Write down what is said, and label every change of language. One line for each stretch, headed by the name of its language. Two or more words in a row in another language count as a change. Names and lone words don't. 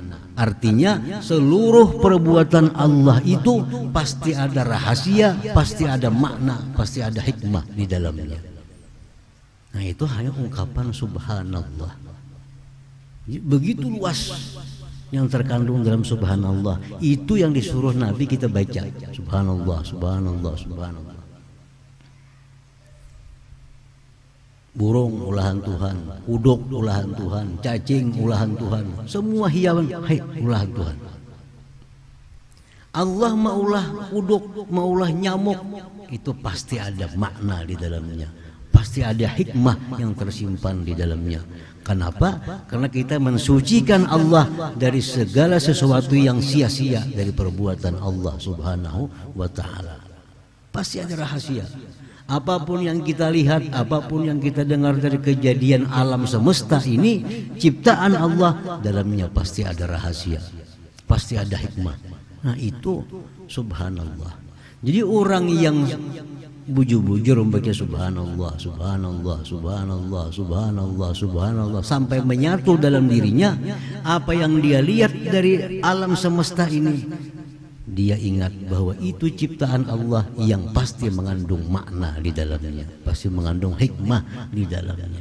Indonesian: Artinya seluruh perbuatan Allah itu pasti ada rahasia, pasti ada makna, pasti ada hikmah di dalamnya. Nah, itu hanya ungkapan subhanallah. Begitu luas yang terkandung dalam subhanallah. Itu yang disuruh Nabi kita baca.
Arabic: سبحان الله، سبحان الله، سبحان الله.
Banjar: Burung ulahan Tuhan, uduk ulahan Tuhan, cacing ulahan Tuhan, semua hiawan ulahan Tuhan. Allah maulah uduk, maulah nyamuk,
Indonesian: itu pasti ada makna di dalamnya, pasti ada hikmah yang tersimpan di dalamnya. Kenapa? Karena kita mensucikan Allah dari segala sesuatu yang sia-sia dari perbuatan Allah
Arabic: سبحانه وتعالى.
Indonesian: Pasti ada rahasia. Apapun yang kita lihat, apapun yang kita dengar dari kejadian alam semesta ini, ciptaan Allah, dalamnya pasti ada rahasia, pasti ada hikmah. Nah, itu subhanallah. Jadi orang yang bujur-bujur membaca
Arabic: سبحان الله، سبحان الله، سبحان الله، سبحان الله، سبحان الله
Indonesian: sampai menyatu dalam dirinya, apa yang dia lihat dari alam semesta ini, dia ingat bahwa itu ciptaan Allah yang pasti mengandung makna di dalamnya, pasti mengandung hikmah di dalamnya.